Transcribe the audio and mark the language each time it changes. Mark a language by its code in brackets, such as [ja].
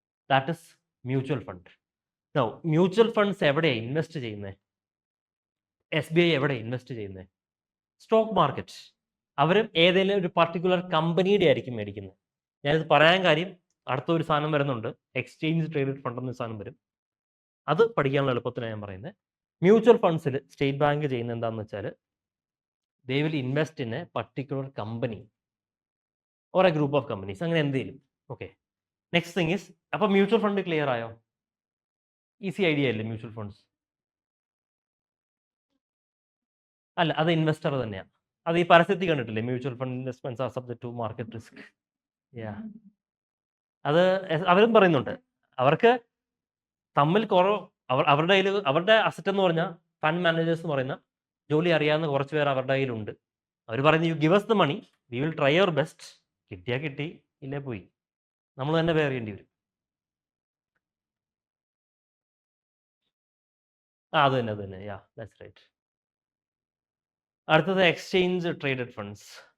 [en] That is mutual fund. [ml] Now mutual funds എവിടെയാണ് invest ചെയ്യുന്നത്? SBI എവിടെ ഇൻവെസ്റ്റ് ചെയ്യുന്നത്? Stock market. അവരും ഏതെങ്കിലും ഒരു പർട്ടിക്കുലർ കമ്പനിയുടെ ആയിരിക്കും മേടിക്കുന്നത്. ഞാനിത് പറയാൻ കാര്യം, അടുത്തൊരു സാധനം വരുന്നുണ്ട്, എക്സ്ചേഞ്ച് ട്രേഡഡ് ഫണ്ട് എന്നൊരു സാധനം വരും. അത് പഠിക്കാനുള്ള എളുപ്പത്തിലാണ് ഞാൻ പറയുന്നത്. മ്യൂച്വൽ ഫണ്ട്സിൽ സ്റ്റേറ്റ് ബാങ്ക് ചെയ്യുന്നത് എന്താണെന്ന് വെച്ചാൽ [en] they will invest in a particular company or a group of companies, [ml] അങ്ങനെ എന്തെങ്കിലും. ഓക്കെ, [en] next thing is, [ml] അപ്പോൾ മ്യൂച്വൽ ഫണ്ട് ക്ലിയർ ആയോ? ഈസി ഐഡിയ അല്ലേ മ്യൂച്വൽ ഫണ്ട്സ്? അല്ല, അത് ഇൻവെസ്റ്റർ തന്നെയാണ്. അത് ഈ പരസ്യത്തിൽ കണ്ടിട്ടില്ലേ, [en] Mutual fund investments are subject to market risk. [ml] അത് അവരും പറയുന്നുണ്ട്. അവർക്ക് തമ്മിൽ അവരുടെ കയ്യിൽ അവരുടെ അസറ്റ് എന്ന് പറഞ്ഞാൽ ഫണ്ട് മാനേജേഴ്സ് എന്ന് പറയുന്ന ജോലി അറിയാവുന്ന കുറച്ച് പേർ അവരുടെ കയ്യിലുണ്ട്. അവർ പറയുന്നത് [en] You give us the money, we will try our best. [ml] കിട്ടിയാൽ കിട്ടി, ഇല്ലേ പോയി, നമ്മൾ തന്നെ പേ ചെയ്യേണ്ടി വരും. അത് തന്നെ യാ, [en] That's right. [ml] അടുത്തത് എക്സ്ചേഞ്ച് ട്രേഡഡ് ഫണ്ട്സ്.